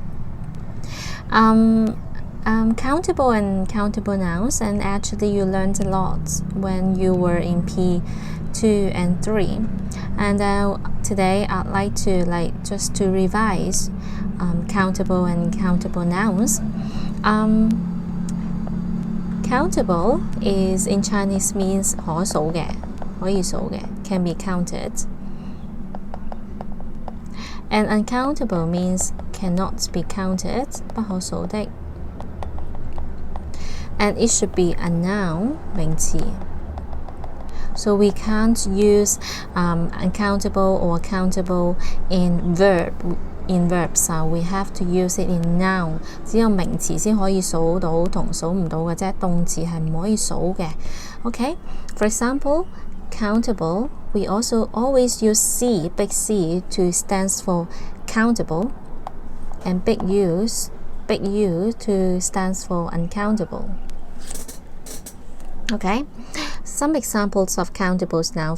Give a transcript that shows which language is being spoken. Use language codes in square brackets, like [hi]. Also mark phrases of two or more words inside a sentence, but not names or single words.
[en] Countable and countable nouns, and actually you learned a lot when you were in P2 and 3, and today I'd like to just to revise countable and countable nouns. Countable is in Chinese means [yue] 可數嘅，可以數嘅 [en] can be counted, and uncountable means cannot be counted [yue] 不可數的。 [en] And it should be a noun 名詞。So we can't use uncountable or countable in verbs. We have to use it in noun. [yue] 只有名詞先可以數到同數唔到嘅啫，動詞係唔可以數嘅。Okay? [en] For example, countable, we also always use C, big C, to stands for countable, and big U to stands for uncountable. Okay, some examples of countables now.